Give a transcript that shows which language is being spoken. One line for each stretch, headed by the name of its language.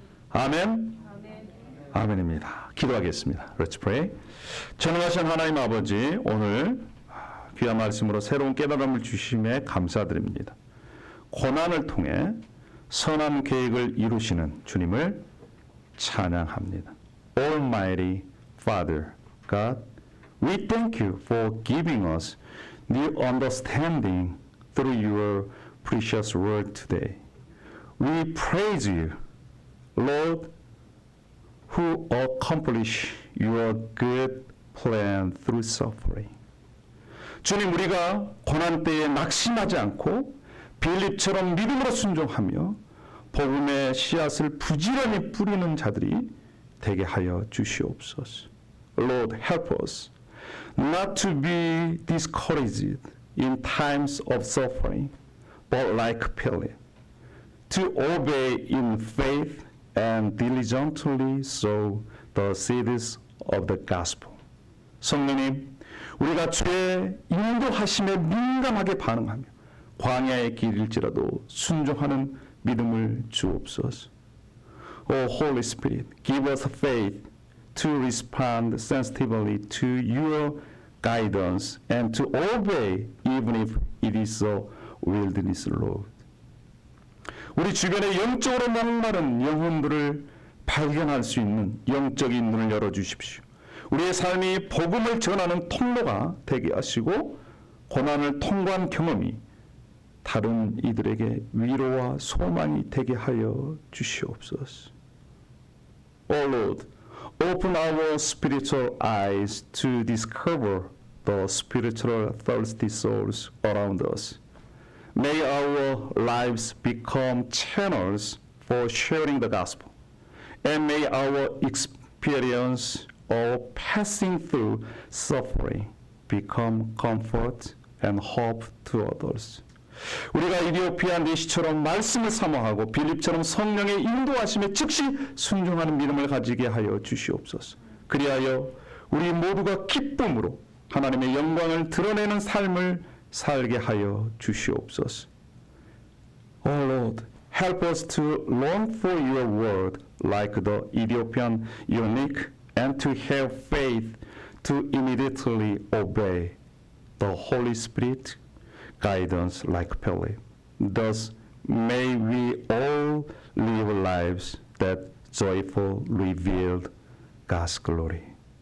Korean: 아멘. 아멘입니다. 기도하겠습니다.
English: Let's pray.
Korean: 전능하신 하나님 아버지, 오늘 귀한 말씀으로 새로운 깨달음을 주심에 감사드립니다. 고난을 통해 선한 계획을 이루시는 주님을 찬양합니다.
English: Almighty Father, God, we thank you for giving us new understanding through your precious word today. We praise you, Lord, who accomplish your good plan through suffering.
Korean: 주님, 우리가 고난 때에 낙심하지 않고 빌립처럼 믿음으로 순종하며 복음의 씨앗을 부지런히 뿌리는 자들이 되게 하여 주시옵소서.
English: Lord, help us not to be discouraged in times of suffering, but like Philip, to obey in faith and diligently sow the seeds of the gospel.
Korean: 성령님, 우리가 주의 인도하심에 민감하게 반응하며 광야의 길일지라도 순종하는 믿음을 주옵소서.
English: O Holy Spirit, give us faith to respond sensitively to your guidance and to obey even if it is a wilderness, Lord.
Korean: 우리 주변에 영적으로 목마른 영혼들을 발견할 수 있는 영적인 눈을 열어주십시오. 우리의 삶이 복음을 전하는 통로가 되게 하시고 고난을 통과한 경험이 다른 이들에게 위로와 소망이 되게 하여 주시옵소서.
English: O Lord, open our spiritual eyes to discover the spiritual thirsty souls around us. May our lives become channels for sharing the gospel, and may our experience of passing through suffering become comfort and hope to others.
Korean: 우리가 이디오피아 내시처럼 말씀을 사모하고 빌립처럼 성령의 인도하심에 즉시 순종하는 믿음을 가지게 하여 주시옵소서. 그리하여 우리 모두가 기쁨으로 하나님의 영광을 드러내는 삶을 살게 하여 주시옵소서.
English: O Lord, help us to long for your word like the Ethiopian eunuch and to have faith to immediately obey the Holy Spirit guidance like Philip. Thus may we all live lives that joyfully reveal God's glory. We pray in the name of Jesus.